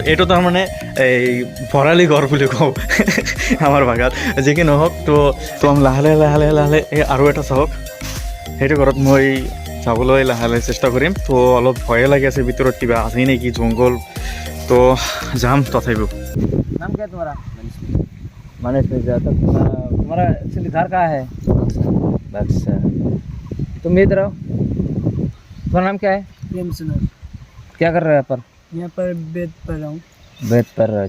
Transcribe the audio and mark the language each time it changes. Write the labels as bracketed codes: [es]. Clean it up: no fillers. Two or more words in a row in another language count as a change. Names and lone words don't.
[as] এইটো তাৰমানে এই ভৰালি ঘৰ বুলি কওঁ আমাৰ ভাষাত, যি কি নহওক। তো আমি লাহে লাহে এই আৰু এটা চাওক, সেইটো ঘৰত মই যাবলৈ লাহে লাহে চেষ্টা কৰিম। তো অলপ ভয়ে লাগি আছে, ভিতৰত কিবা আছে নেকি, জংঘল। তো যাম তথাপিও। [hi] नाम क्या है तुम्हारा? मनीष मिर्जा। तो तुम्हारा एक्चुअली घर कहाँ है? अच्छा, तुम इधर आओ। तुम्हारा नाम क्या है? प्रेम सुनर। क्या कर रहे हो यहाँ पर? यहाँ पर वेद पढ़ रहा हूँ। वेद पढ़ रहे हो?